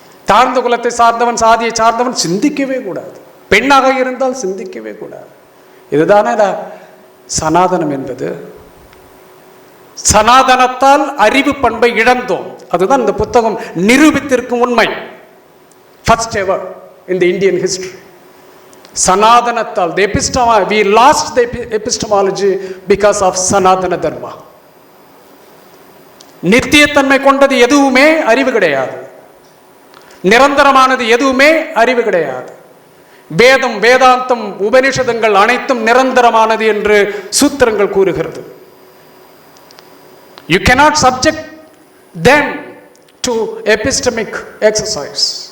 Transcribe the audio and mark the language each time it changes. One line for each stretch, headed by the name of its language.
Tamil: தாழ்ந்த குலத்தை சார்ந்தவன், சாதியை சார்ந்தவன் சிந்திக்கவே கூடாது. பெண்ணாக இருந்தால் சிந்திக்கவே கூடாது. இதுதானே சனாதனம் என்பது. சனாதனத்தால் அறிவு பண்பை இழந்தோம். அதுதான் இந்த புத்தகம் நிரூபித்திருக்கும் உண்மை.
English: First ever in the Indian history.
Tamil: சனாதனத்தால்
English: we lost the epistemology because of Sanatana Dharma.
Tamil: நித்தியத்தன்மை கொண்டது எதுவுமே அறிவு கிடையாது, நிரந்தரமானது எதுவுமே அறிவு கிடையாது. வேதம், வேதாந்தம், உபனிஷதங்கள் அனைத்தும் நிரந்தரமானது என்று சூத்திரங்கள் கூறுகிறது.
English: You cannot subject them to epistemic exercise.